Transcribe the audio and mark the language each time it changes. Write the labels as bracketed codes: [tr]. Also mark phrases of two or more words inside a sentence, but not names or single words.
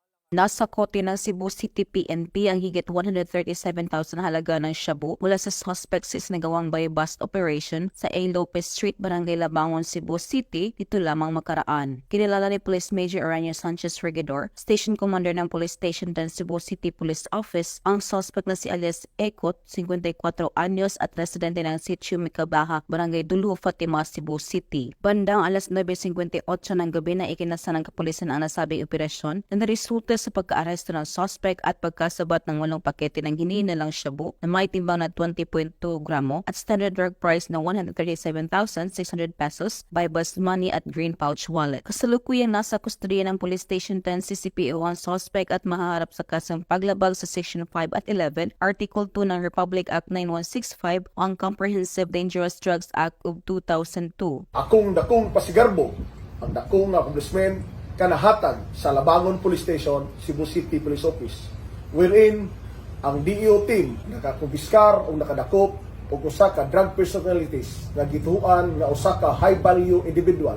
[tl] Nasa kote ng Cebu City PNP ang higit 137,000 halaga ng shabu mula sa suspect sa isinagawang buy-bust operation sa A. Lopez Street, Barangay Labangon, Cebu City, dito lamang makaraan. Kinilala ni Police Major Aranio Sanchez Regidor, Station Commander ng Police Station 10 Cebu City Police Office, ang suspect na si alias Ekot, 54 anyos at residente ng Sitio Micabaha, Barangay Dulu, Fatima, Cebu City. Bandang alas 9:58 ng gabi na ikinasa ng kapulisan ang nasabing operasyon na naresulta sa pagka-aresto ng suspect at pagkasabat ng 8 pakete ng hinihinalang shabu na may timbang na 20.2 gramo at [en] standard drug price [tl] na 137,600 pesos, [en] by bus money at green pouch wallet. [tl] Kasalukuyang nasa kustodiya ng Police Station 10 CCPO ang suspect at mahaharap sa kasang paglabag sa Section 5 at 11, Article 2 ng Republic Act 9165 o ang Comprehensive Dangerous Drugs Act of 2002. [ceb] Akong dakong pasigarbo, ang dakong na accomplishment kanahatag sa Labangon Police Station, Cebu City Police Office, wherein ang DEO team nakakumpiskar o nakadakop o usa ka [en] drug personalities [ceb] nga gituan nga usa ka [en] high value individual.